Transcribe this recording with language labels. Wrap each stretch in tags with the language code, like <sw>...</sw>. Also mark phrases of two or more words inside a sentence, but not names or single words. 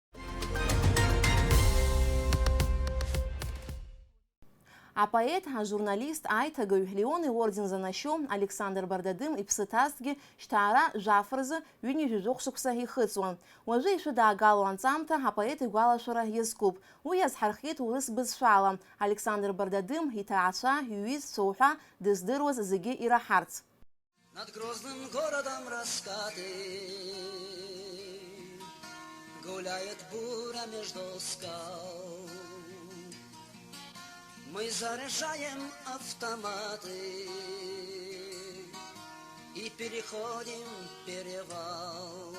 <ab>Апоет, журналист, аиҭагаҩ Леон иорден за нащо Александр Бардадым иԥсыҭазҭгьы шьҭаара жәафаразы ҩынҩажәижәох шықәса ихыҵуан. Уажәы ишәы даагалоу анҵамҭа апоет игәалашәара иазкуп. Уи иазҳархиеит урыс бызшәала. Александр Бардадым иҭаацәа, иҩызцәа уҳәа дыздыруаз зегьы ираҳарц.</ab> <ru>Над грозным городом раскаты гуляет буря между скал. Мы заряжаем автоматы и переходим перевал.</ru>